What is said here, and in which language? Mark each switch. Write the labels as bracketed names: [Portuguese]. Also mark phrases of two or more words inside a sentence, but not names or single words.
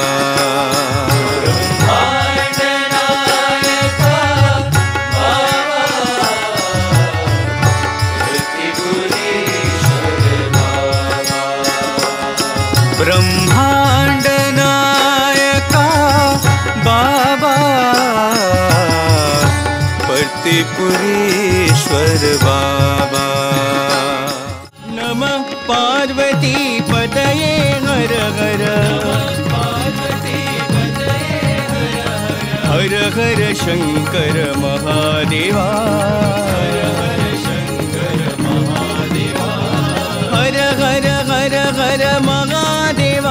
[Marathi] ब्रह्मांड नायका बाबा परतिपुरीश्वर बाबा। ब्रह्मांड नायका बाबा परतिपुरीश्वर बाबा। [Sanskrit] नमः पार्वती पतये हर हर। [Marathi] हर हर शंकर महादेवा। हर हर हर हर महादेवा।